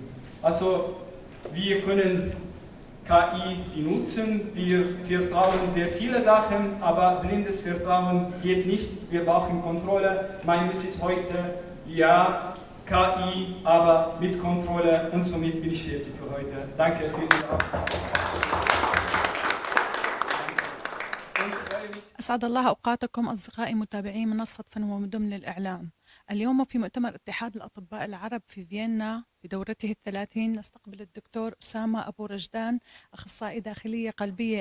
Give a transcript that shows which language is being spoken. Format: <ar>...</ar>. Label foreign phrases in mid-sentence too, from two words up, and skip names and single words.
<de>Also wir können KI benutzen, wir vertrauen sehr viele Sachen, aber blindes Vertrauen geht nicht. Wir brauchen Kontrolle. Mein Message heute, ja, KI, aber mit Kontrolle, und somit bin ich fertig für heute. Danke für Ihre Aufmerksamkeit.</de> <ar>أسعد الله أوقاتكم أصدقائي متابعي منصة فنون ومدن للإعلام. اليوم في مؤتمر اتحاد الأطباء العرب في فيينا بدورته 30 نستقبل الدكتور أسامة أبو رجدان، أخصائي داخلية قلبية.</ar>